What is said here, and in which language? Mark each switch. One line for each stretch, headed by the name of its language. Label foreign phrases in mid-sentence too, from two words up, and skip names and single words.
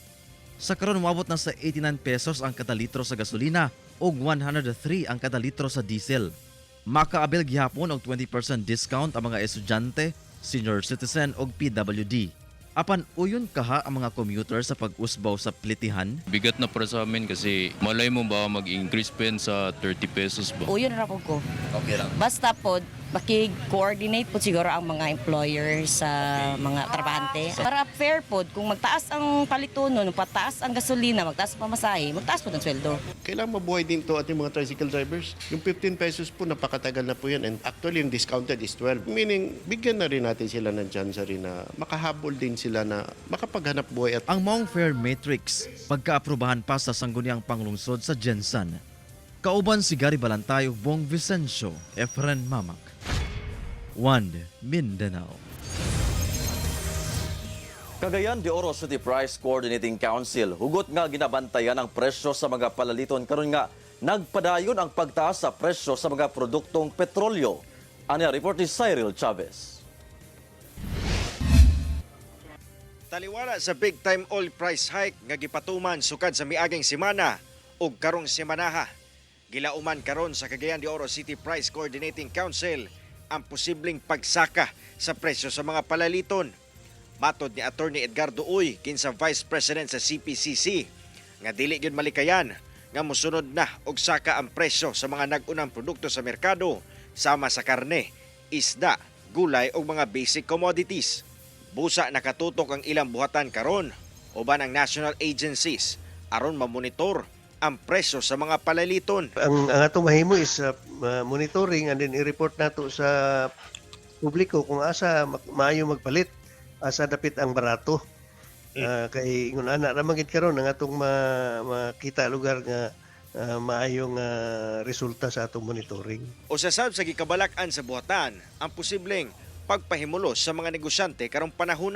Cebuano: Sa karon moabot na sa 89 pesos ang kada litro sa gasolina ug 103 ang kada litro sa diesel. Makaabil gihapon og 20% discount ang mga estudyante, senior citizen ug PWD. Apan uyon kaha ang mga commuter sa pag-usbaw sa pletihan?
Filipino: Bigat na para sa amin kasi malay mo ba mag-increase pen sa 30 pesos ba?
Cebuano: Uyon ra po ko. Okay lang. Basta po, makig-coordinate po siguro ang mga employer sa mga trabahante. Para fair po, kung magtaas ang palitunon, pataas ang gasolina, magtaas ang pamasahe, magtaas po ng sweldo.
Filipino: Kailangan mabuhay din to ating mga tricycle drivers. Yung 15 pesos po, napakatagal na po yan.
English: And actually,
Filipino: yung discounted is 12. Meaning, bigyan na rin natin sila ng chance rin na makahabol din sila na makapaghanap buhay.
Cebuano: Ang maong fare matrix, pagkaaprubahan pa sa sangguniang panglungsod sa Jensan. Kauban si Gary Balantay ug Bong Vicencio, Efren Mamak. One Mindanao. Cagayan de Oro City Price Coordinating Council hugot nga ginabantayan ang presyo sa mga palaliton karon nga nagpadayon ang pagtaas sa presyo sa mga produktong petrolyo. Ania report ni Cyril Chavez. Taliwala sa
English: big time oil price hike
Cebuano: nga gipatuman sukad sa miaging semana ug karong semanaha. Gilauman karon sa Cagayan de Oro City Price Coordinating Council ang posibleng pagsaka sa presyo sa mga palaliton. Matod ni Attorney Edgardo Uy, kinsa Vice President sa CPCC, nga dili gyud malikayan nga mosunod na og saka ang presyo sa mga nag-unang produkto sa merkado sama sa karne, isda, gulay ug mga
English: basic commodities.
Cebuano: Busa nakatutok ang ilang buhatan karon uban ang
English: national agencies
Cebuano: aron mamonitor ang presyo sa mga palaliton. Ang atong mahimo
English: is monitoring and then
Cebuano: i-report nato sa publiko kung asa maayo magpalit, asa dapit ang barato. Kay ingon ana ra magid karon ang atong makita lugar nga maayong resulta sa atong monitoring. O sasab sa gikabalak-an sa buhatan ang posibleng pagpahimulos sa mga negosyante karong panahona.